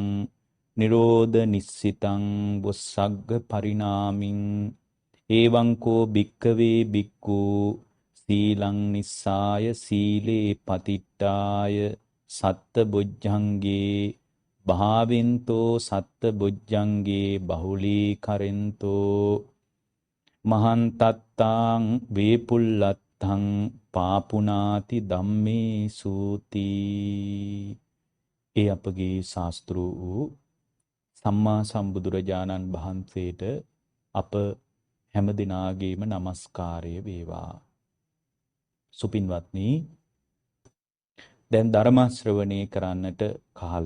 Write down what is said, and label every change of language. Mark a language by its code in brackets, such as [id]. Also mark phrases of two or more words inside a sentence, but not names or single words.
[pi] නිරෝධ නිස්සිතං වස්සග්ග පරිණාමින් එවං කෝ භික්ඛවේ භික්ඛු සීලං නිස්සාය සීලේ පතිට්ඨාය සත්ත බොජ්ජංගේ භාවෙන්තෝ සත්ත බොජ්ජංගේ බහුලී කරෙන්තෝ මහන්තත්තාං වේපුල්ලත්තං පාපුනාති ධම්මේ සූති. [si] ඒ අපගේ ශාස්ත්‍ර වූ සම්මා සම්බුදුරජාණන් වහන්සේට අප හැම දිනාගේම নমස්කාරය වේවා. සුපින්වත්නි, දැන් ධර්ම ශ්‍රවණය කරන්නට කාලය.